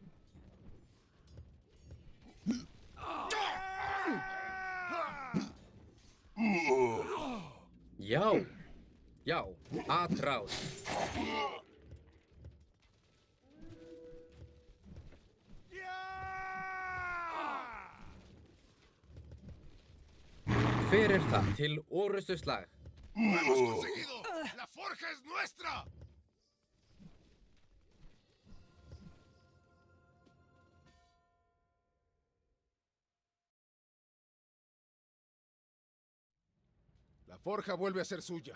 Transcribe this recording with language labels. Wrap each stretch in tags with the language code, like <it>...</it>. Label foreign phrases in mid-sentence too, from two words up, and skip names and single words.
<is>Já. Já. Atráð. Hver er það? Til orustu slag.</is> <es>¡Lo hemos conseguido! ¡La forja es nuestra! La forja vuelve a ser suya.</es>